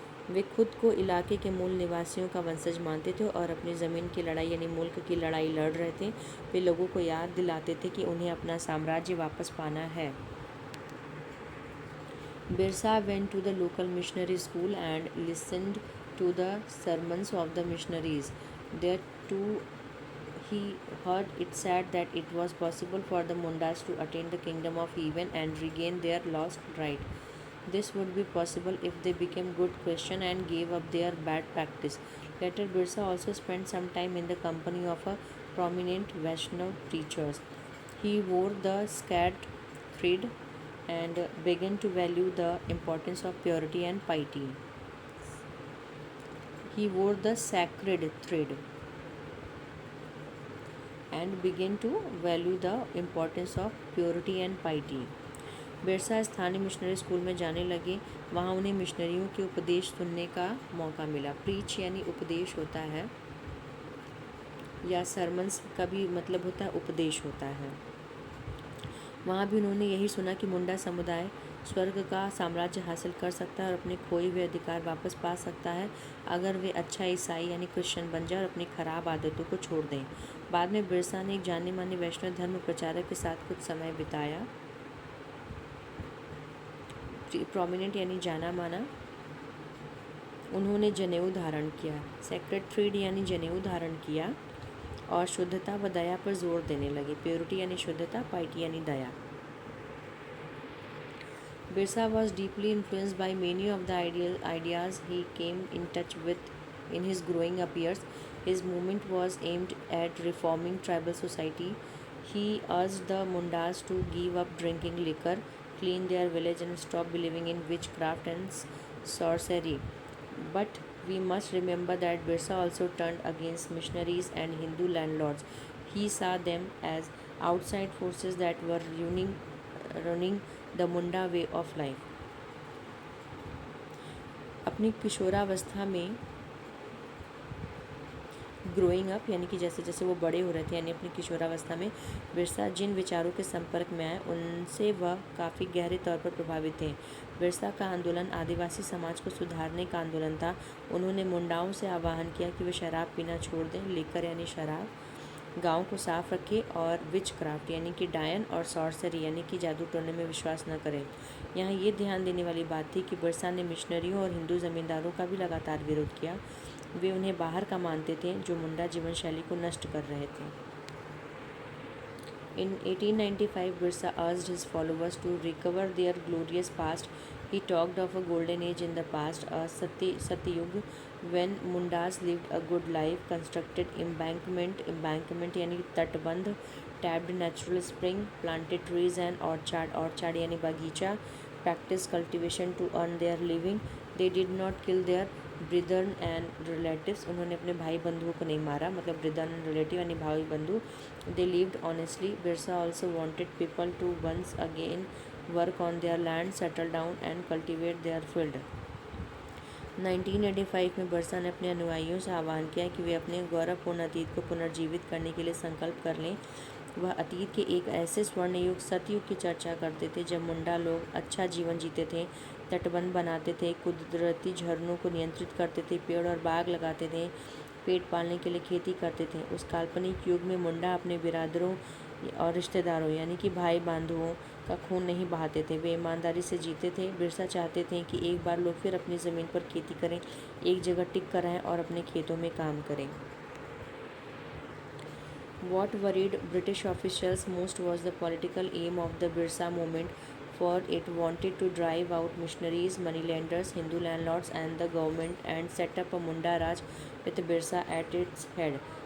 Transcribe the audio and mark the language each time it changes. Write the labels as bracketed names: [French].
[Hindi] वे खुद को इलाके के मूल निवासियों का वंशज मानते थे और अपनी ज़मीन की लड़ाई यानी मुल्क की लड़ाई लड़ रहे थे। वे लोगों को याद दिलाते थे कि उन्हें अपना साम्राज्य वापस पाना है। [English] Birsa went to the local missionary school and listened to the sermons of the missionaries. There too he heard it said that it was possible for the Mundas to attain the kingdom of heaven and regain their lost right. This would be possible if they became good Christian and gave up their bad practice. Later, Birsa also spent some time in the company of a prominent Vaishnav preachers. He wore the sacred thread and began to value the importance of purity and piety. He wore the sacred thread and began to value the importance of purity and piety. [Hindi] Birsa स्थानीय missionary school में जाने लगे। वहाँ उन्हें मिशनरियों के उपदेश सुनने का मौका मिला। प्रीच यानी उपदेश होता है, या सरमन्स का भी मतलब होता है उपदेश होता है। वहाँ भी उन्होंने यही सुना कि मुंडा समुदाय स्वर्ग का साम्राज्य हासिल कर सकता है और अपने खोए हुए अधिकार वापस पा सकता है अगर वे अच्छा ईसाई यानी क्रिश्चियन बन जाए और अपनी खराब आदतों को छोड़ दें। बाद में बिरसा ने एक जाने माने वैष्णव धर्म प्रचारक के साथ कुछ समय बिताया। प्रोमिनेंट यानी जाना माना। उन्होंने जनेऊ धारण किया, सेक्रेड थ्रीड यानी जनेऊ धारण किया, और शुद्धता व दया पर जोर देने लगे। प्योरिटी यानी शुद्धता, पाइटी यानी दया। [English] Birsa was deeply influenced by many of the ideas he came in touch with in his growing up years. His movement was aimed at reforming tribal society. He urged the Mundas to give up drinking liquor, clean their village, and stop believing in witchcraft and sorcery. But we must remember that Birsa also turned against missionaries and Hindu landlords. He saw them as outside forces that were running the Munda way of life. [Hindi] अपनी किशोरावस्था में growing up यानी कि जैसे जैसे वो बड़े हो रहे थे, यानी अपनी किशोरावस्था में बिरसा जिन विचारों के संपर्क में आए उनसे वह काफ़ी गहरे तौर पर प्रभावित थे। बिरसा का आंदोलन आदिवासी समाज को सुधारने का आंदोलन था। उन्होंने मुंडाओं से आह्वान किया कि वे शराब पीना छोड़ दें, लेकर यानी शराब, गांव को साफ रखें और विच क्राफ्ट यानी कि डायन और सॉर्सरी यानी कि जादू टोने में विश्वास न करें। यहाँ ये ध्यान देने वाली बात थी कि बिरसा ने मिशनरियों और हिंदू ज़मींदारों का भी लगातार विरोध किया। वे उन्हें बाहर का मानते थे जो मुंडा जीवन शैली को नष्ट कर रहे थे। [English] In 1895, Birsa urged his followers to recover their glorious past. He talked of a golden age in the past, a Satyug, when Mundas lived a good life, constructed embankment [Hindi] यानी तटबंध, [English] tapped natural spring, planted trees and orchard [Hindi] यानी बगीचा, [English] practiced cultivation to earn their living. They did not kill their brethren and relatives. [Hindi] उन्होंने अपने भाई बंधुओं को नहीं मारा, मतलब [English] brethren and relative [Hindi] यानी भाई बंधु। [English] They lived honestly. Birsa also wanted people to once again work on their land, settle down and cultivate their field. [Hindi] 1985 में बिरसा ने अपने अनुयायियों से आह्वान किया कि वे अपने गौरवपूर्ण अतीत को पुनर्जीवित करने के लिए संकल्प कर लें। वह अतीत के एक ऐसे स्वर्ण युग सतयुग की चर्चा करते थे जब मुंडा लोग अच्छा जीवन जीते थे, तटबंध बनाते थे, कुदरती झरनों को नियंत्रित करते थे, पेड़ और बाग लगाते थे, पेट पालने के लिए खेती करते थे। उस काल्पनिक युग में मुंडा अपने बिरादरों और रिश्तेदारों यानी कि भाई बंधुओं का खून नहीं बहाते थे, वे ईमानदारी से जीते थे। बिरसा चाहते थे कि एक बार लोग फिर अपनी ज़मीन पर खेती करें, एक जगह टिक कर रहें और अपने खेतों में काम करें। [English] What worried British officials most was the political aim of the Birsa movement, for it wanted to drive out missionaries, moneylenders, Hindu landlords and the government and set up a Munda Raj with Birsa at its head.